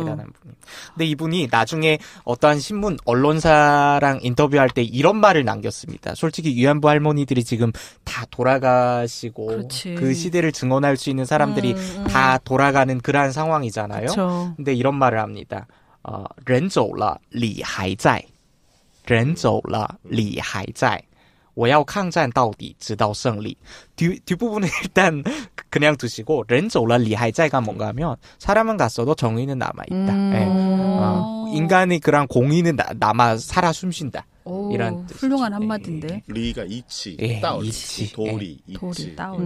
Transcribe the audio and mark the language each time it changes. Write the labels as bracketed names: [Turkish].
[Korean] 대단한 분이. 근데 이분이 나중에 어떠한 신문 언론사랑 인터뷰할 때 이런 말을 남겼습니다. 솔직히 위안부 할머니들이 지금 다 돌아가시고 그렇지. 그 시대를 증언할 수 있는 사람들이 다 돌아가는 그러한 상황이잖아요. 그쵸. 근데 이런 말을 합니다. [Chinese] 人走了理还在人走了理还在我要抗战到底直到胜利. [Korean] 뒷부분은 일단 그냥 두시고 [Chinese] 人走了理还在 [Korean] 가 뭔가 하면 사람은 갔어도 정의는 남아있다. 예. 인간의 그런 공의는 살아 숨쉰다. 이런 뜻이죠. 훌륭한 한마디인데. 리가 이치, 예, 따오리, 이치. 도리, 예. 이치. 도리, 따오리.